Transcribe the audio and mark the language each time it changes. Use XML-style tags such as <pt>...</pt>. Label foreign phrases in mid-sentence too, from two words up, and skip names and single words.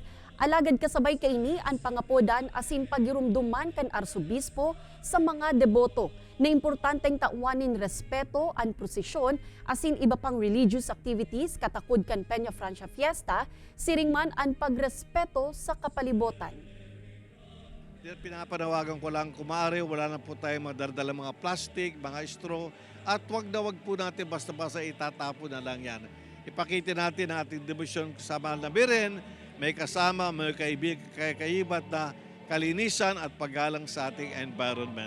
<bik>Alagad kasabay kaini ang pangapodan asin pagirumduman kan arsobispo sa mga deboto na importanteng tauanin respeto ang prosesyon asin iba pang</bik> <en>religious activities</en> <bik>katakod kan Peñafrancia Fiesta, siring man ang pagrespeto sa kapalibotan.</bik> <tl>Pinapanawagan ko lang, kumare, wala na po tayong madardala mga plastic, mga straw, at wag po natin basta-basta itatapon na lang yan. Ipakita natin ang ating debosyon sa mahal na biren, may kasama, may kaibat na kalinisan at paggalang sa ating environment.</tl>